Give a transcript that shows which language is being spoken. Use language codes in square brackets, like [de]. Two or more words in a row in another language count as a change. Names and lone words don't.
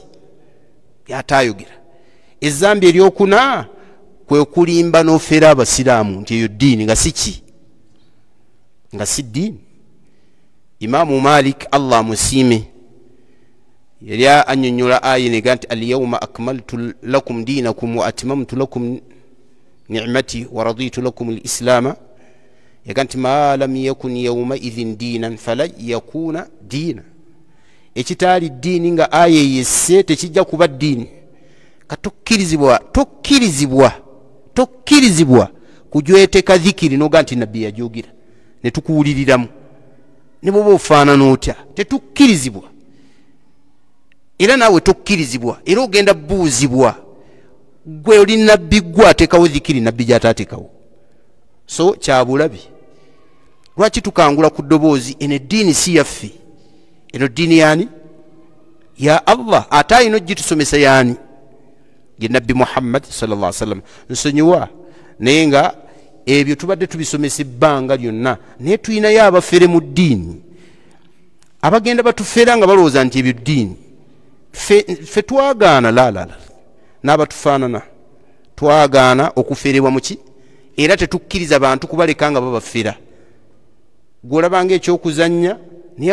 [lg] By'ataayogera. Ezambi eryokuna kwe kulimba n'ofeera abasiraamu nti eyo ddiini nga si ki? Nga si ddiini. Imaamu Malik Allah musiime yali annyonnyola aya nega nti [ar] اليوم أكملت لكم دينكم وأتممت لكم نعمتي ورضيت لكم الإسلام. [lg] Yaga nti [ar] ما لم يكن يومئذ دينا فلا يكون دينا. [lg] Ekitaali ddiini nga aya yesse tekijja kuba ddiini. Tokkirizibwa kujweteka dhikiri noga nti nabbi yajogira ne tukuwuliriramu ne bwoba ofaanana otya, tetukkirizibwa. Era naawe tokkirizibwa, era ogenda buuzibwa. Gwe oli nabbi, gwe ateekawo dhikiri nabbi gy'ataateekawo. So kyabulabi. Lwaki tukangula ku ddoboozi? Eno eddiini si yaffe, eno ddiini yaani? [ar] يا الله. [lg] Ate alina ogitusomesa yaani? Ye nabbi Muhammad [ar] صلى الله عليه وسلم. [lg] Nsonyiwa naye nga ebyo tubadde tubisomesa ebbanga lyonna, naye tulinayo abafere mu ddiini abagenda batufeera nga balowooza nti ebyo ddiini. fe twagaana lalala n'abatufaanana twagaana okuferebwa muki era tetukkiriza bantu kubaleka nga babafera gwolabanga ekyokuzanya naye